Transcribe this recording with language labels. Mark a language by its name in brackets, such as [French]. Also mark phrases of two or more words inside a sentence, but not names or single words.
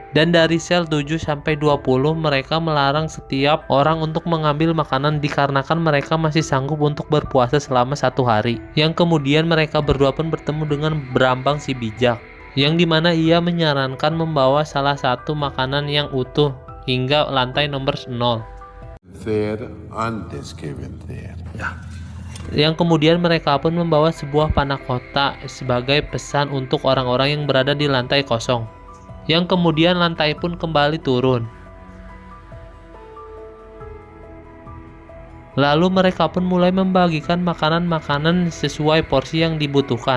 [Indonesian] Dan dari sel 7 sampai 20 mereka melarang setiap orang untuk mengambil makanan dikarenakan mereka masih sanggup untuk berpuasa selama 1 hari. Yang kemudian mereka berdua pun bertemu dengan Brambang si bijak, yang dimana ia menyarankan membawa salah satu makanan yang utuh hingga lantai nomor 0. [Spanish] Vencer antes que vencer. [Indonesian] Yang kemudian mereka pun membawa sebuah panah kotak sebagai pesan untuk orang-orang yang berada di lantai 0. Yang kemudian lantai pun kembali turun. Lalu mereka pun mulai membagikan makanan-makanan sesuai porsi yang dibutuhkan.